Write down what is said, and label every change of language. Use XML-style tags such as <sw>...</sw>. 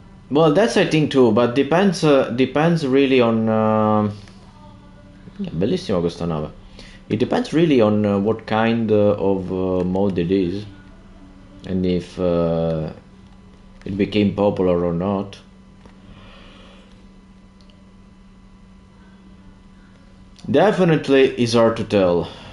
<en>Well, that's I think too, but depends really on.</en> <it>È bellissima questa nave.</it> <en>It depends really on what kind of mode it is, and if it became popular or not. Definitely is hard to tell.</en>